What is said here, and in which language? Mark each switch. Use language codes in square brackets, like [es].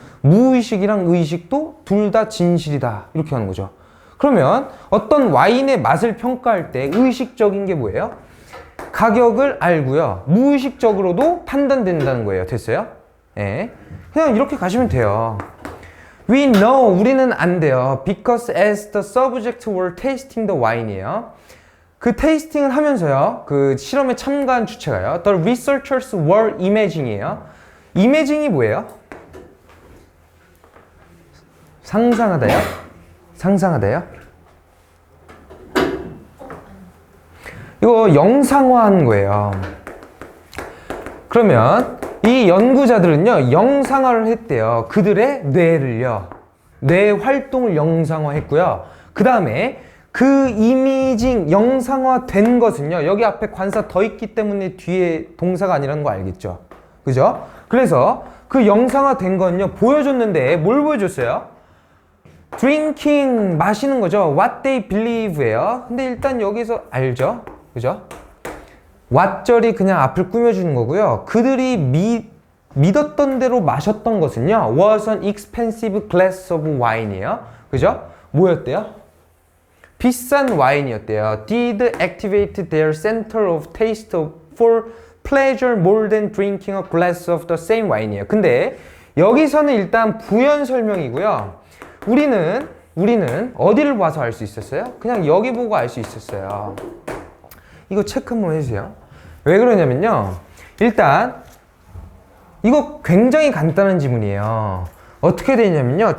[ko] 무의식이랑 의식도 둘 다 진실이다. 이렇게 하는 거죠. 그러면 어떤 와인의 맛을 평가할 때 의식적인 게 뭐예요? 가격을 알고요. 무의식적으로도 판단된다는 거예요. 됐어요? 예. 그냥 이렇게 가시면 돼요. [en] We know, [ko] 우리는 안 돼요. [en] Because as the subject were tasting the wine이에요. [ko] 그 테이스팅을 하면서요. 그 실험에 참가한 주체가요. [en] The researchers were imaging이에요. [ko] imaging이 뭐예요? 상상하다요? 상상하다요? 이거 영상화한 거예요. 그러면 이 연구자들은요, 영상화를 했대요. 그들의 뇌를요. 뇌 활동을 영상화했고요. 그 다음에 그 이미징, 영상화 된 것은요, 여기 앞에 관사 더 있기 때문에 뒤에 동사가 아니라는 거 알겠죠? 그죠? 그래서 그 영상화 된 건요, 보여줬는데 뭘 보여줬어요? drinking, 마시는 거죠. [en] What they believe예요. [ko] 근데 일단 여기서 알죠? 그죠? 왓절이 그냥 앞을 꾸며주는 거고요. 그들이 믿었던 대로 마셨던 것은요, [en] was an expensive glass of wine [ko] 이에요. 그죠? 뭐였대요? 비싼 와인이었대요. [en] Did activate their center of taste for pleasure more than drinking a glass of the same wine이에요. [ko] 근데 여기서는 일단 부연 설명이고요. 우리는 어디를 봐서 알 수 있었어요? 그냥 여기 보고 알 수 있었어요. 이거 체크 한번 해주세요. 왜 그러냐면요. 일단 이거 굉장히 간단한 지문이에요. 어떻게 되냐면요.